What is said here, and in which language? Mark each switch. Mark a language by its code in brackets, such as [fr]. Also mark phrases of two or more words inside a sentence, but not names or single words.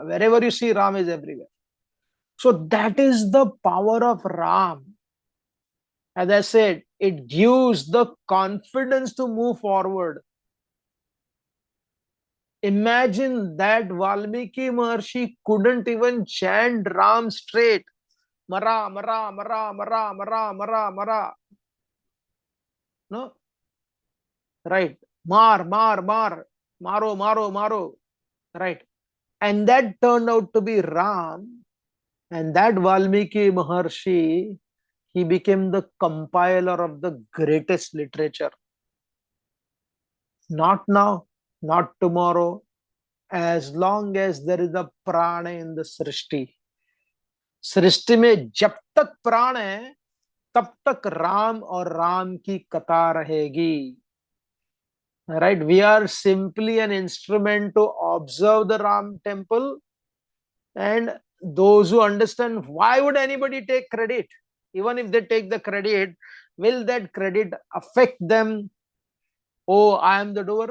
[en] Wherever you see, Ram is everywhere. So that is the power of Ram. As I said, it gives the confidence to move forward. Imagine that Valmiki Maharshi couldn't even chant Ram straight. Mara, Mara, Mara, Mara, Mara, Mara, Mara. No? Right. Mar, Mar, Mar. Maro, Maro, Maro. Right. And that turned out to be Ram. And that Valmiki Maharshi, he became the compiler of the greatest literature. Not now, not tomorrow, as long as there is a prana in the सृष्टि. [hi] सृष्टि में जब तक प्राण है तब तक राम और राम की कथा रहेगी. [en] Right? We are simply an instrument to observe the Ram temple, and those who understand, why would anybody take credit? Even if they take the credit, will that credit affect them? Oh, I am the doer.